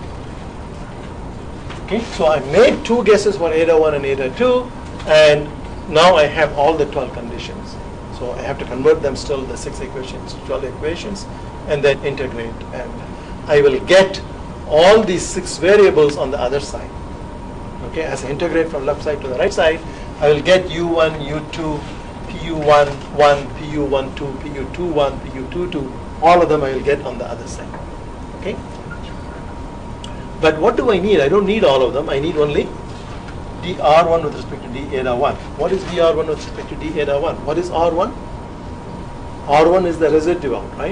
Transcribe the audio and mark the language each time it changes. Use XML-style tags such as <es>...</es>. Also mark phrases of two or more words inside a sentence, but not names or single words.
<en>Okay, so I made 2 guesses for eta 1 and eta 2, and now I have all the 12 conditions. So I have to convert them still, the 6 equations to 12 equations, and then integrate, and I will get all these 6 variables on the other side. Okay, as I integrate from left side to the right side, I will get u1, u2, pu11, pu12, pu21, pu22. All of them I will get on the other side. Okay. But what do I need? I don't need all of them. I need only dr1 with respect to d eta 1. What is dr1 with respect to d eta 1? What is r1? R1 is the residual, right?</en>